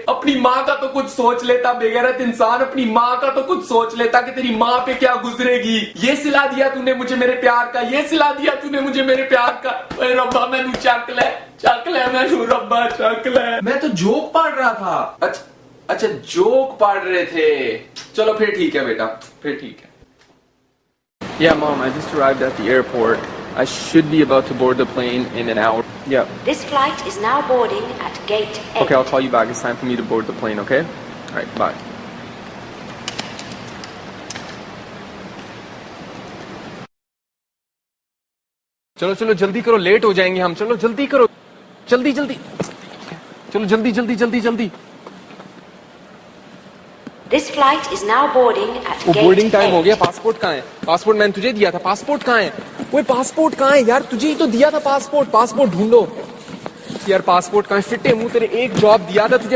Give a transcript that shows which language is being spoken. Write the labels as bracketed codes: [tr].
[hi] अपनी माँ का तो कुछ सोच लेता बेगैरत इंसान, अपनी माँ का तो कुछ सोच लेता कि तेरी माँ पे क्या गुजरेगी। ये सिला दिया तूने मुझे मेरे प्यार का, ये सिला दिया तूने मुझे मेरे प्यार का। [pa] ओए रब्बा मैनू चक ले मैनू रब्बा चक ले। [hi] मैं तो जोक पढ़ रहा था। अच्छा जोक पढ़ रहे थे। चलो फिर ठीक है बेटा, फिर ठीक है। [en] Yeah, Mom, I just arrived at the airport. I should be about to board the plane in an hour. Yeah. This flight is now boarding at gate 8. Okay, I'll call you back. It's time for me to board the plane, okay? All right, bye. [hi] चलो चलो जल्दी करो, late हो जाएंगे हम। चलो जल्दी करो, जल्दी जल्दी। चलो जल्दी जल्दी जल्दी जल्दी। [en] This flight is now boarding at [hi] वो [en] gate [hi] बोर्डिंग टाइम [en] 8. [hi] हो गया। पासपोर्ट कहाँ है? पासपोर्ट मैंने तुझे दिया था। पासपोर्ट कहाँ है? वो पासपोर्ट कहाँ है यार? तुझे ही तो दिया था पासपोर्ट। पासपोर्ट ढूंढो यार। पासपोर्ट कहाँ है? फिटे मुंह, तेरे एक जॉब दिया था तुझे